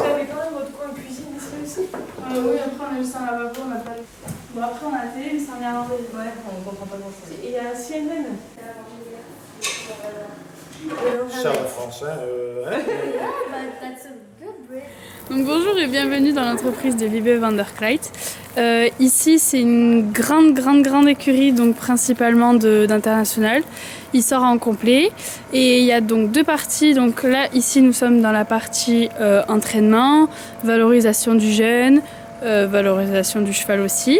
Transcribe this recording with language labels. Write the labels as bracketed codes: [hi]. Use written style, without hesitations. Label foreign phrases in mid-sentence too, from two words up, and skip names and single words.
[fr] Vous avez quand même votre coin cuisine ici aussi Oui, après on a juste un lavabo, on n'a pas le... Bon, après on a la télé, mais c'est en néerlandais. Ouais, on comprend pas grand-chose. Et il y a CNN. Charles français, Donc bonjour et bienvenue dans l'entreprise de Wiebe van der Kleit. Ici c'est une grande écurie, donc principalement d'international. Il sort en complet et il y a donc 2 parties. Donc là ici nous sommes dans la partie entraînement, valorisation du jeune, valorisation du cheval aussi.